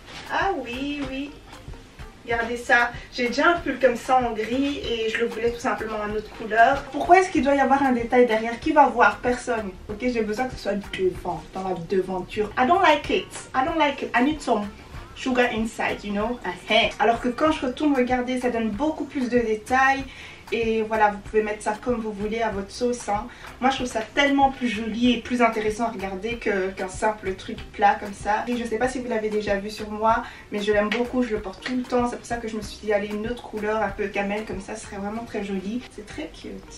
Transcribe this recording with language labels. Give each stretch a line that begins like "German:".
French: Ah oui, regardez ça, j'ai déjà un pull comme ça en gris et je le voulais tout simplement en autre couleur. Pourquoi est-ce qu'il doit y avoir un détail derrière? Qui va voir? Personne. Ok, j'ai besoin que ce soit devant, dans la devanture.
English: I don't like it, I need some sugar inside, you know.
French: Alors que quand je retourne regarder, ça donne beaucoup plus de détails. Et voilà, vous pouvez mettre ça comme vous voulez à votre sauce, hein. Moi je trouve ça tellement plus joli et plus intéressant à regarder qu'un simple truc plat comme ça. Et je sais pas si vous l'avez déjà vu sur moi, mais je l'aime beaucoup, je le porte tout le temps. C'est pour ça que je me suis dit allez, une autre couleur un peu camel comme ça serait vraiment très joli. C'est très cute.